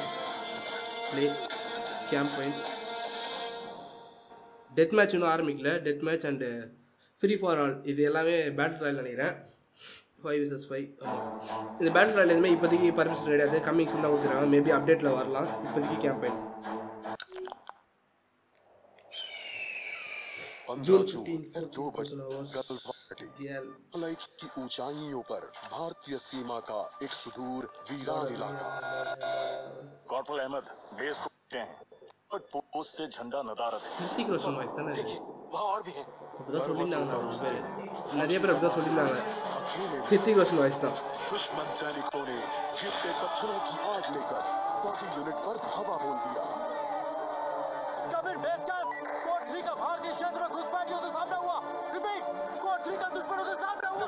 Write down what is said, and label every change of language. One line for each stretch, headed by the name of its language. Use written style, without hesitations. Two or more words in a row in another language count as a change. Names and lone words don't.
English: Play camp point. Death match
Tamil: இன்னும் ஆரம்பிக்கல.
English: Death match and free for all
Tamil: இது எல்லாமே
English: battle royale நினைக்கிறேன். 5 vs 5.
Tamil: இந்த
English: battle royale
Tamil: எதுவுமே இப்போதைக்கு பர்மிஷன் கிடையாது, கம்மிங் தான் கொடுத்துருக்காங்க. மேபி அப்டேட்டில் வரலாம். இப்போதைக்கு கேம்பெயின் जून 15
Hindi: की ऊंचाइयों पर भारतीय सीमा का एक सुदूर वीरान इलाका। कॉर्पोरल अहमद बेस को हैं, बट पोस्ट से झंडा नदारद है। ऋतिक रोशन वाइस था ना, देखिए वहाँ और भी है।
Tamil: அப்பதான் சொல்லியிருந்தாங்க. நிறைய பேர் அப்படிதான் சொல்லியிருந்தாங்க. ऋतिक रोशन वाइस தான்.
Hindi: दुश्मन सैनिकों ने गिरते पत्थरों की आग लेकर फौजी यूनिट पर धावा बोल दिया। स्क्वाड 3 का भारतीय क्षेत्र में घुसपैठियों से सामना हुआ। रिपीट, स्क्वाड 3 का दुश्मनों से सामना हुआ।